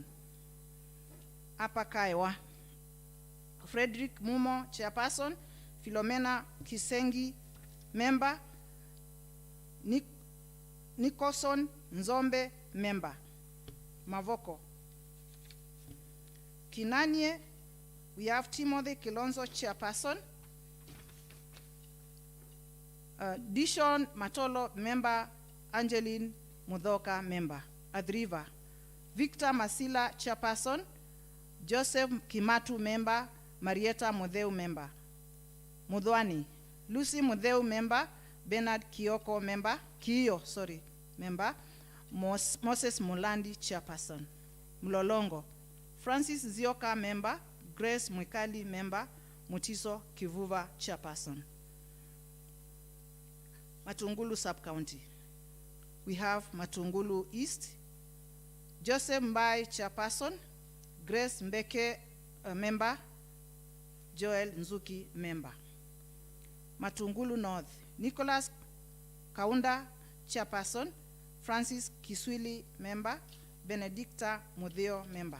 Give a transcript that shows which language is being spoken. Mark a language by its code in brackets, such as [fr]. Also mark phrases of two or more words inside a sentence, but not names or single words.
[en] Upper Kaiwa, Frederick Mumo, chairperson; Philomena Kisengi, member; Nicholson Nzombe, member. Mavoko, Kinanie, we have Timothy Kilonzo, chairperson; Dishon Matolo, member; Angeline Mudhoka, member. Adriva, Victor Masila, chairperson; Joseph Kimatu, member; Marietta Modeu, member. Mudhwani. Lucy Mudheu, member. Bernard Kioko, member. Member. Moses Mulandi, chairperson. Mlolongo. Francis Zioka, member. Grace Mwikali, member. Mutiso Kivuva, chairperson. Matungulu sub-county. We have Matungulu East. Joseph Mbai, chairperson. Grace Mbeke, member. Joel Nzuki, member. Matungulu North. Nicholas Kaunda, chairperson. Francis Kiswili, member. Benedicta Mudheo, member.